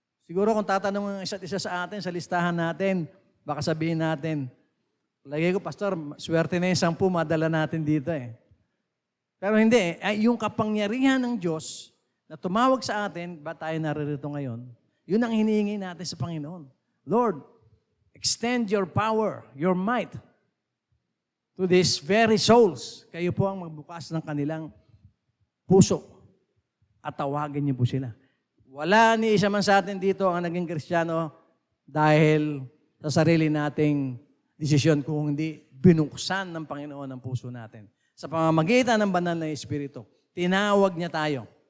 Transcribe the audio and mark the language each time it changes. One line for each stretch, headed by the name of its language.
Filipino: Siguro kung tatanong ng isa't isa sa atin, sa listahan natin, baka sabihin natin, lagay ko, Pastor, swerte na yung 10 madala natin dito eh. Pero hindi eh. Yung kapangyarihan ng Diyos na tumawag sa atin, ba tayo naririto ngayon, yun ang hinihingi natin sa Panginoon.
English: Lord, extend your power, your might, to these very souls.
Filipino: Kayo po ang magbukas ng kanilang puso at tawagin niyo po sila. Wala ni isa man sa atin dito ang naging Kristiyano dahil sa sarili nating desisyon kung hindi binuksan ng Panginoon ang puso natin. Sa pamamagitan ng banal na Espiritu, tinawag niya tayo.